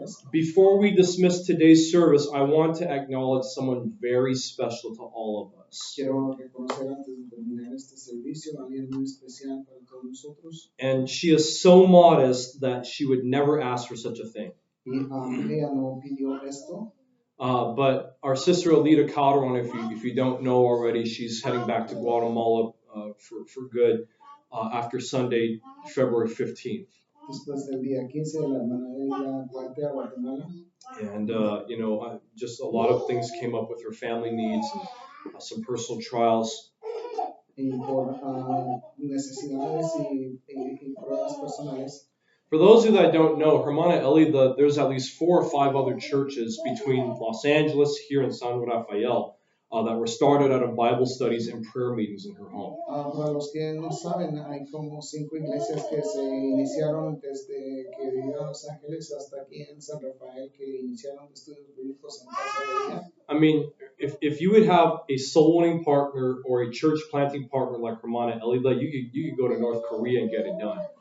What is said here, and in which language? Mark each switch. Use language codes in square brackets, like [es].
[en] Before we dismiss today's service, I want to acknowledge someone very special to all of us. [es] Quiero reconocer antes de terminar este servicio a alguien muy especial para todos nosotros. [en] And she is so modest that she would never ask for such a thing. [es] Y ella no pidió esto. [en] But our sister Alita Calderon, if you don't know already, she's heading back to Guatemala for good after Sunday, February 15th. [es] Después del día 15, la hermana ella parte a Guatemala. [en] And, just a lot of things came up with her family needs and some personal trials. [es] Y por necesidades y pruebas personales. [en] For those of you that don't know, Hermana Eli, there's at least 4 or 5 other churches between Los Angeles, here in San Rafael, that were started out of Bible studies and prayer meetings in her home. [es] Para los que no saben, hay como 5 iglesias que se iniciaron desde que vivía en Los Ángeles hasta aquí en San Rafael, que iniciaron estudios bíblicos en casa de ella. [en] I mean, if you would have a soul-winning partner or a church planting partner like Hermana Eli, you could go to North Korea and get it done.